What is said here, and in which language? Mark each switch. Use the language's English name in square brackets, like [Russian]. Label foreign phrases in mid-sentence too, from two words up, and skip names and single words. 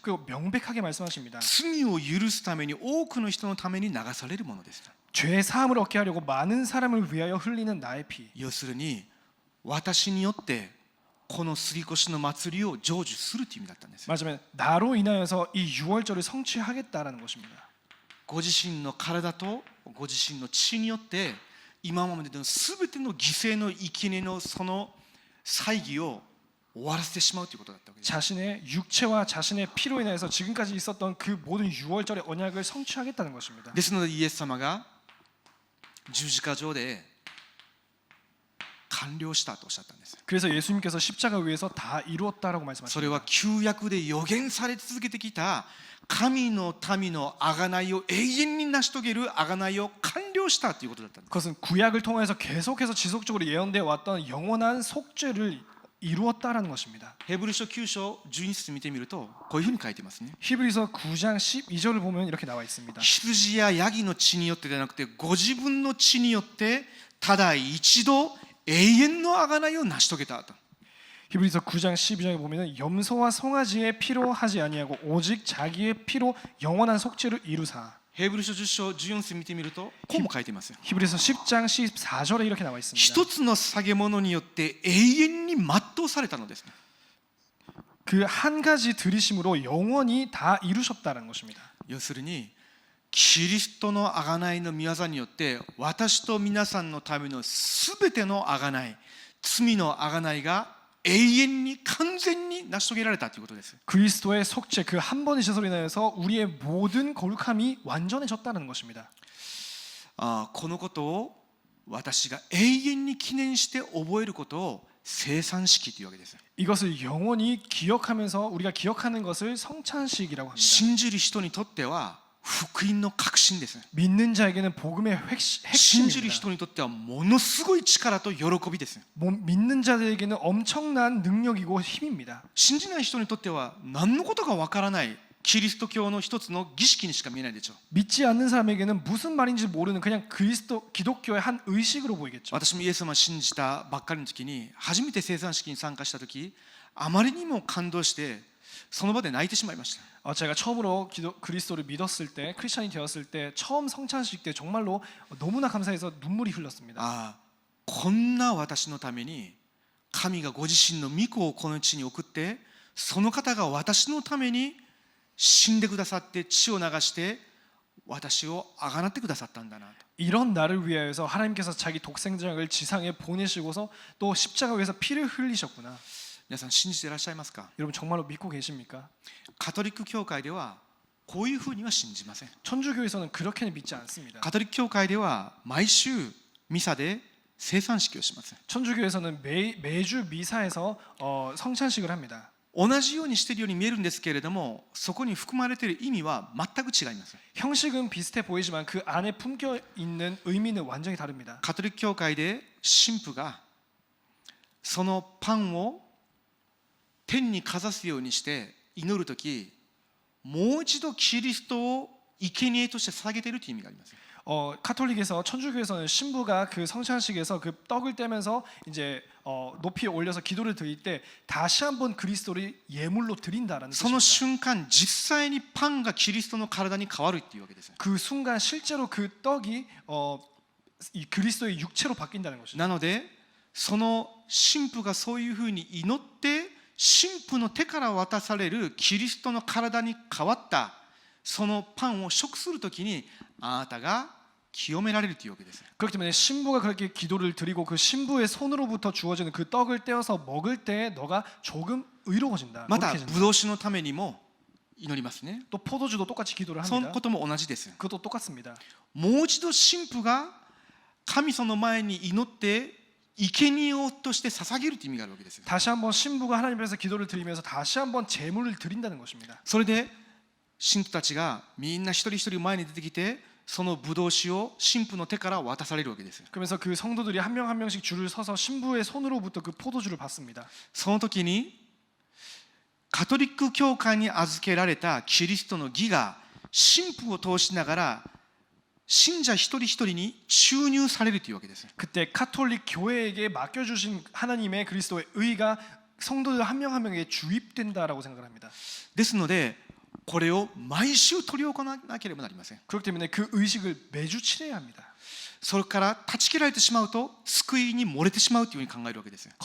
[Korean] 그리고 명백하게 말씀하십니다. [Japanese] 罪を許すために多くの人のために流されるものです。 [Korean] 죄 사함을 얻게 하려고 많은 사람을 위하여 흘리는 나의 피. [Japanese] 要するに私によってこの杉越の祭りを成就するという意味だったんです。 [Korean] 맞으면 나로 인하여서 이 6월절을 성취하겠다라는 것입니다. [Japanese] ご自身の体とご自身の血によって今までのすべての犠牲の生贄のその祭儀を終わらせてしまうということだったわけです。 [Korean] 자신의 육체와 자신의 피로 인해서 지금까지 있었던 그 모든 6월절의 언약을 성취하겠다는 것입니다. [Japanese] ですのでイエス様が十字架上で完了したとおっしゃったんです。 [Korean] 그래서 예수님께서 십자가 위에서 다 이루었다라고 [Japanese] それは [Korean] 말씀하십니다. [Japanese] 旧約で予言され続けてきた神の民の贖いを永遠に成し遂げる贖いを完了したということだったんです。 [Korean] 그것은 구약을 통해서 계속해서 지속적으로 예언되어 왔던 영원한 속죄를 이루었다라는 것입니다. [Japanese] ヘブル書9章12節見てみるとこういうふうに書いてますね。 [Korean] 히브리서 9장 12절을 보면 이렇게 나와 있습니다. [Japanese] 羊やヤギの血によってではなくてご自分の血によってただ一度永遠の贖いを成し遂げたと。 [Korean] 히브리서 9장 12절에 보면은 염소와 송아지의 피로 하지 아니하고 오직 자기의 피로 영원한 속죄를 이루사. [Japanese] ヘブル書10章14節見てみるとこうも書いてますよ。 [Korean] 히브리서 10장 14절에 이렇게 나와 있습니다. [Japanese] 一つの捧げ物によって永遠に全うされたのです。 [Korean] 그 한 가지 들이심으로 영원히 다 이루셨다는 것입니다. [Japanese] 要するにキリストの贖いの御業によって私と皆さんのためのすべての贖い、罪の贖いが永遠に完全に成し遂げられたということです。 [Korean] 그리스도의 속죄 그 한 번의 제설로 인하여서 우리의 모든 거룩함이 완전해졌다는 것입니다. [Japanese] このことを私が永遠に記念して覚えることを聖餐式というわけです。 [Korean] 이것을 영원히 기억하면서 우리가 기억하는 것을 성찬식이라고 합니다. [Japanese] 信じる人にとっては福音の確信です。 [Korean] 믿는 자에게는 복음의 [Japanese] 信じる [Korean] 핵심입니다. [Japanese] 人にとってはものすごい力と喜びです。 [Korean] 믿는 자들에게는 엄청난 능력이고 힘입니다. [Japanese] 信じない人にとっては何のことかわからないキリスト教の一つの儀式にしか見えないでしょう。 [Korean] 믿지 않는 사람에게는 무슨 말인지 모르는 그냥 기독교의 한 의식으로 보이겠죠. [Japanese] 私もイエス様を信じたばっかりの時に初めて聖餐式に参加した時、あまりにも感動してその場で泣いてしまいました。 [Korean] 제가 처음으로 그리스도를 믿었을 때, 크리스천이 되었을 때, 처음 성찬식 때 정말로 너무나 감사해서 눈물이 흘렀습니다. [Japanese] こんな私のために神がご自身の御子をこの地に送って、その方が私のために死んでくださって血を流して私をあがなってくださったんだなと。 [Korean] 이런 나를 위하여서 하나님께서 자기 독생자를 지상에 보내시고서 또 십자가 위에서 피를 흘리셨구나. [Japanese] 皆さん信じていらっしゃいますか？ [Korean] 여러분 정말로 믿고 계십니까? [Japanese] カトリック教会ではこういうふうには信じません。 [Korean] 천주교에서는 그렇게는 믿지 않습니다. [Japanese] カトリック教会では毎週ミサで聖餐式をします。 [Korean] 천주교에서는 매주 미사에서 성찬식을 합니다. [Japanese] 同じようにしているように見えるんですけれども、そこに含まれている意味は全く違います。 [Korean] 형식은 비슷해 보이지만 그 안에 품겨 있는 의미는 완전히 다릅니다. [Japanese] カトリック教会で神父がそのパンを天にかざすようにして祈るとき、もう一度キリストを生贄として捧げているという意味があります。 [Korean] 카톨릭에서 천주교에서는 신부가 그 성찬식에서 그 떡을 떼면서 이제 높이 올려서 기도를 드릴 때 다시 한번 그리스도를 예물로 드린다라는 [Japanese] その [Korean] 뜻입니다. [Japanese] 瞬間、実際にパンがキリストの体に変わるっていうわけです。 [Korean] 그 순간 실제로 그 떡이 이 그리스도의 육체로 바뀐다는 것이죠. [Japanese] なので、その神父がそういうふうに祈って神父の手から渡されるキリストの体に変わったそのパンを食するときにあなたが清められるというわけです。 [Korean] 그렇기 때문에 신부가 그렇게 기도를 드리고 그 신부의 손으로부터 주어지는 그 떡을 떼어서 먹을 때 너가 조금 의로워진다. [Japanese] また [Korean] 거룩해진다. [Japanese] ブドウ酒のためにも祈りますね。 [Korean] 또 포도주도 똑같이 기도를 [Japanese] その [Korean] 합니다. [Japanese] ことも同じです。 [Korean] 그것도 똑같습니다. [Japanese] もう一度神父が神様の前に祈って生贄をとして捧げるという意味があるわけです。 [Korean] 다시 한번 신부가 하나님 앞에서 기도를 드리면서 다시 한번 제물을 드린다는 것입니다. [Japanese] それで信徒たちがみんな一人一人前に出てきてそのブドウ酒を神父の手から渡されるわけです。 [Korean] 그러면서 그 성도들이 한 명 한 명씩 줄을 서서 신부의 손으로부터 그 포도주를 받습니다. [Japanese] その時にカトリック教会に預けられたキリストの義が神父を通しながら信者一人一人に注入されるというわけです。 [Korean] 그때 카톨릭 교회에게 맡겨주신 하나님의 그리스도의 의가 성도들 한 명 한 명에게 주입된다라고 생각합니다. [Japanese] ですのでこれを毎週執り行わなければなりません。 [Korean] 그렇기 때문에 그 의식을 매주 치러야 합니다. [Japanese] それから断ち切られてしまうと救いに漏れてしまうというふうに考えるわけです。